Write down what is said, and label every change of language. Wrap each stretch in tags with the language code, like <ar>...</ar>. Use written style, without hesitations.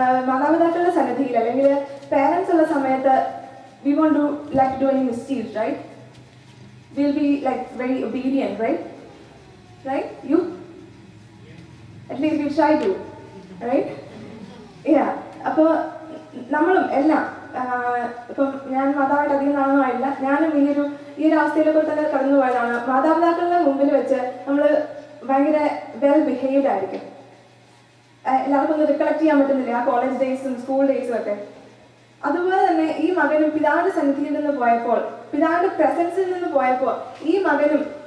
<ml>മാതാപിതാക്കളുടെ സന്നിധിയിൽ അല്ലെങ്കിൽ പേരൻസ് ഉള്ള സമയത്ത്</ml> <en>we won't do any mischief, right? We'll be like very obedient, right? You? At least you try to, right? Yeah.</en> <ml>അപ്പോൾ നമ്മളും എല്ലാം ഇപ്പം ഞാൻ മാതാവായിട്ട് അധികം നാളൊന്നുമായില്ല, ഞാനും ഈ ഒരു അവസ്ഥയിലൊക്കെ തന്നെ കടന്നു പോയതാണ്. മാതാപിതാക്കളുടെ മുമ്പിൽ വെച്ച് നമ്മൾ ഭയങ്കര വെൽ ബിഹേവ്ഡ് ആയിരിക്കും. എല്ലാവർക്കും ഒന്ന് റിക്കളക്ട് ചെയ്യാൻ പറ്റുന്നില്ല ആ കോളേജ് ഡേയ്സും സ്കൂൾ ഡേയ്സും ഒക്കെ. അതുപോലെ തന്നെ ഈ മകനും പിതാവിന്റെ സന്നിധിയിൽ നിന്ന് പോയപ്പോൾ, പിതാവിന്റെ പ്രസൻസിൽ നിന്ന് പോയപ്പോൾ ഈ മകനും</ml>